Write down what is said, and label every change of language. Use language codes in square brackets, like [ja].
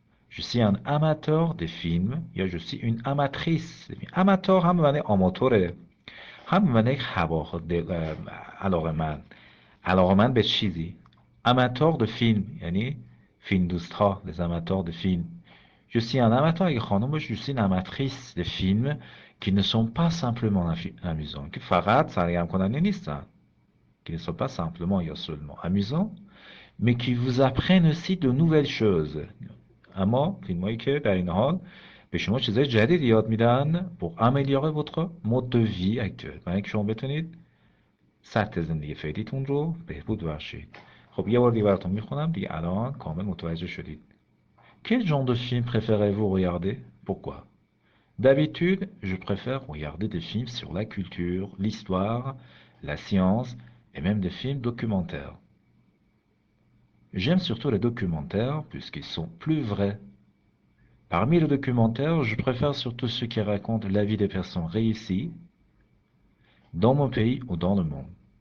[fr] je suis un amateur des films [fa] یا [fr] je suis une amatrice amateur [fa] هم به معنی آماتوره هم به معنی علاقه‌مند به چیزی [fr] amateur de film [fa] یعنی فیلم دوست ها [fr] les amateurs de film je suis un amateur [fa] اگه خانم باشه [fr] je suis une amatrice de films qui ne sont pas simplement amusants [fa] که فقط سرگرم کننده نیستن [fr] qui ne sont pas simplement et seulement amusants, mais qui vous apprennent aussi de nouvelles choses. [fa] اما فیلمایی که در این حال به شما چیزای جدید یاد میدن [fr] pour améliorer votre mode de vie actuel. [fa] برای اینکه شما بتونید سطح زندگی فعلیتون رو بهبود بخشید. خب یه بار دیگه براتون میخونم دیگه الان کامل متوجه شدید. [fr] Quel genre de film préférez-vous regarder? Pourquoi? D'habitude, je préfère regarder des films sur la culture, l'histoire, la science et même des films documentaires. J'aime surtout les documentaires puisqu'ils sont plus vrais. Parmi les documentaires, je préfère surtout ceux qui racontent la vie des personnes réussies dans mon pays ou dans le monde.